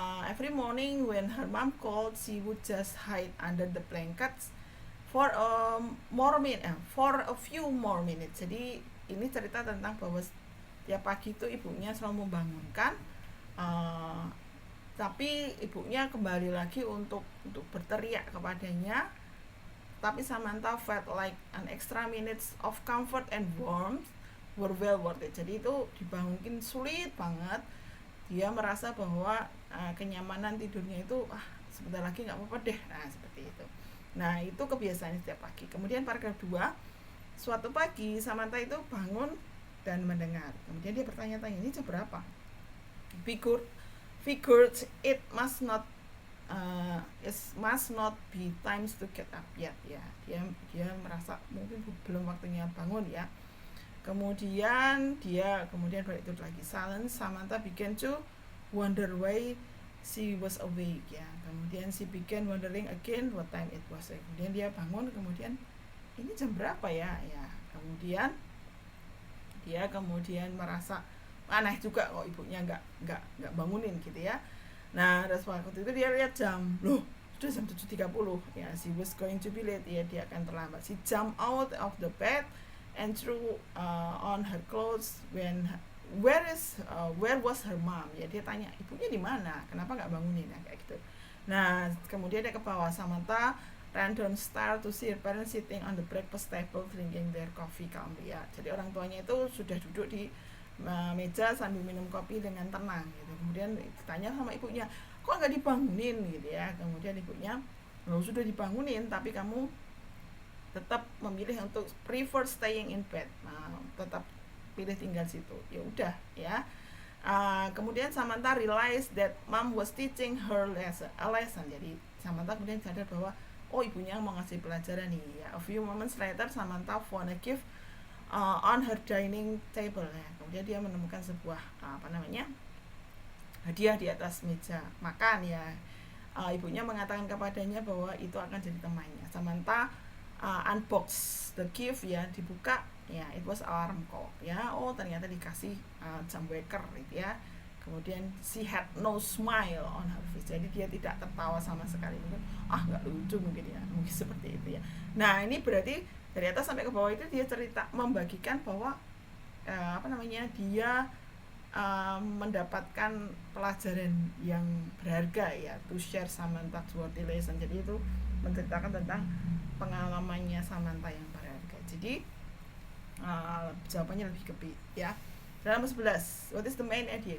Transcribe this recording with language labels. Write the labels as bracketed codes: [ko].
[en] Every morning when her mom called, she would just hide under the blankets for a few more minutes. [id] Jadi ini cerita tentang bahwa setiap pagi itu ibunya selalu membangunkan Tapi ibunya kembali lagi untuk berteriak kepadanya. [en] Tapi Samantha felt like an extra minutes of comfort and warmth were well worth it. [id] Jadi itu dibangunkan sulit banget. Dia merasa bahwa kenyamanan tidurnya itu sebentar lagi nggak apa-apa deh. Nah seperti itu. Nah itu kebiasaan setiap pagi. Kemudian paragraf 2, suatu pagi Samantha itu bangun dan mendengar. Kemudian dia bertanya-tanya, ini jam berapa? [en] Figured it must not be times to get up yet ya. [id] Dia merasa mungkin belum waktunya bangun ya. Kemudian balik tidur lagi. [en] Samantha began to wonder why she was awake ya. Kemudian she began wondering again what time it was. [id] Kemudian dia bangun, kemudian ini jam berapa ya? Ya. Kemudian dia merasa aneh juga kok ibunya nggak bangunin gitu ya. Nah, waktu itu dia lihat jam, loh sudah jam 7.30 ya, [en] she was going to be late [id] ya, dia akan terlambat. [en] She jumped out of the bed and threw on her clothes. Where was her mom [id] ya, dia tanya ibunya di mana, kenapa nggak bangunin ya, kayak gitu. Nah kemudian dia ke bawah. [en] Samantha ran downstairs to see her parents sitting on the breakfast table drinking their coffee calmly ya. [id] Jadi orang tuanya itu sudah duduk di meja sambil minum kopi dengan tenang gitu. Kemudian ditanya sama ibunya, kok nggak dibangunin gitu ya. Kemudian ibunya, loh sudah dibangunin tapi kamu tetap memilih untuk [en] prefer staying in bed. [id] Nah, tetap pilih tinggal situ. Ya udah ya. [en] Kemudian Samantha realized that mom was teaching her a lesson. [id] Jadi Samantha kemudian sadar bahwa ibunya mau ngasih pelajaran nih ya. [en] A few moments later Samantha found a gift on her dining table [id] ya. Kemudian dia menemukan sebuah hadiah di atas meja makan ya. Ibunya mengatakan kepadanya bahwa itu akan jadi temannya. [en] Samantha unbox the gift [id] ya, dibuka ya, [en] it was alarm clock [id] ya. Ternyata dikasih jam waker gitu ya. [en] Kemudian she had no smile on her face. [id] Jadi dia tidak tertawa sama sekali. Mungkin nggak lucu mungkin ya, mungkin seperti itu ya. Nah ini berarti dari atas sampai ke bawah itu dia cerita membagikan bahwa dia mendapatkan pelajaran yang berharga ya, [en] to share Samantha's worthy lesson. [id] Jadi itu menceritakan tentang pengalamannya Samantha yang berharga. Jadi jawabannya lebih ke B ya. Dalam 11, [en] what is the main idea?